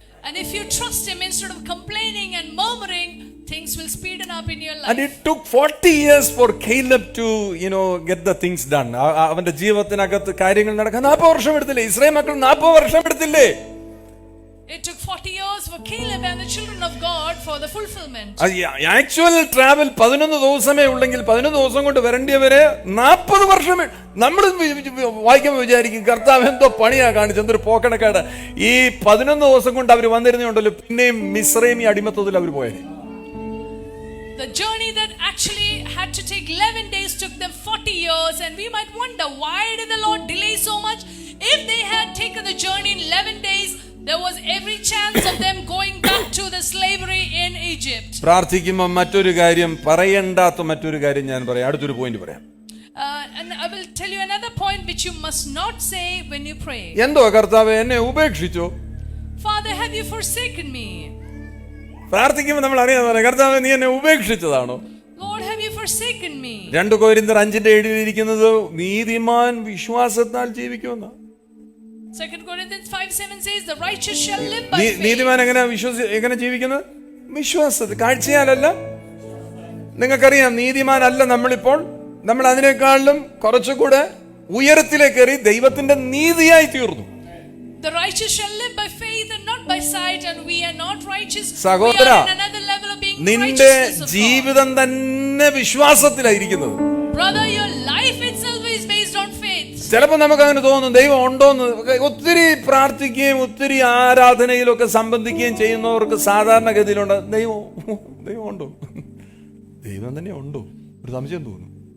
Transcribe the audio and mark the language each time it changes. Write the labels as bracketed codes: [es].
[en] And if you trust him, instead of complaining and murmuring, things will speeden up in your life. And it took 40 years for Caleb to get the things done. [ml] അവന്റെ ജീവിതത്തിനകത്ത് കാര്യങ്ങൾ നടക്കാൻ 40 വർഷം എടുത്തില്ലേ? Israel മക്കൾ 40 വർഷം എടുത്തില്ലേ? [en] It took 40 years for Caleb and the children of God for the fulfillment. [ml] Actual travel 11 ദിവസമേ ഉള്ളെങ്കിൽ 11 ദിവസം കൊണ്ട് വരേണ്ടിയവരെ 40 വർഷം നമ്മൾ വായിക്കുമ്പോൾ വിചാരിക്കും കർത്താവ് എന്തോ പണിയാ കാണിച്ചു, എന്തൊരു പോക്കണക്കാട്. ഈ 11 ദിവസം കൊണ്ട് അവർ വന്നിരുന്നുണ്ടല്ലോ, പിന്നെയും മിസ്രൈമി അടിമത്തത്തിൽ അവർ പോയത്. [en] The journey that actually had to take 11 days took them 40 years, and we might wonder why did the Lord delay so much? If they had taken the journey in 11 days, there was every chance of them going back to the slavery in Egypt. [ml] പ്രാർത്ഥിക്കുമ്പോൾ മറ്റൊരു കാര്യം പറയണ്ടാത്ത മറ്റൊരു കാര്യം ഞാൻ പറയാം, അടുത്തൊരു point പറയാം. [en] And I will tell you another point which you must not say when you pray. [ml] എന്തോ കർത്താവേ എന്നെ ഉപേക്ഷിച്ചോ? [en] Father, have you forsaken me? [ml] പ്രാർത്ഥിക്കുമ്പോൾ നമ്മൾ അറിയാതെ കർത്താവേ നീ എന്നെ ഉപേക്ഷിച്ചതാണോ? [en] Lord, have you forsaken me? [ml] 2 കൊരിന്ത്യർ 5 എഴുതിയിരിക്കുന്നത് നീതിമാൻ വിശ്വാസത്താൽ ജീവിക്കുമെന്നാ. [en] 2 Corinthians 5:7 says the righteous shall live by faith. [ml] നീതിമാൻ എങ്ങനെ ജീവിക്കുന്നത്? വിശ്വാസത്തിൽ, കാഴ്ചയാലല്ല. നിങ്ങൾക്കറിയാം നീതിമാനല്ല നമ്മളിപ്പോൾ, നമ്മൾ അതിനേക്കാളും കുറച്ചുകൂടെ ഉയരത്തിലേക്ക് കയറി ദൈവത്തിന്റെ നീതിയായി തീർന്നു. [en] The righteous shall live by faith and not by sight, and we are not righteous. [ml] സഹോദര, [en] we are in another level of being [ml] നിന്റെ [en] righteousness of God. [ml] ജീവിതം തന്നെ വിശ്വാസത്തിലായിരിക്കുന്നത്. [en] Brother, your life itself is based on faith. [ml] ചിലപ്പോൾ നമുക്ക് അങ്ങനെ തോന്നും ദൈവം ഉണ്ടോന്ന്. ഒത്തിരി പ്രാർത്ഥിക്കുകയും ഒത്തിരി ആരാധനയിലൊക്കെ സംബന്ധിക്കുകയും ചെയ്യുന്നവർക്ക് സാധാരണഗതിയിലുണ്ട് ദൈവം ഉണ്ടോ? ദൈവം തന്നെ ഉണ്ടോ? ഒരു സംശയം തോന്നും.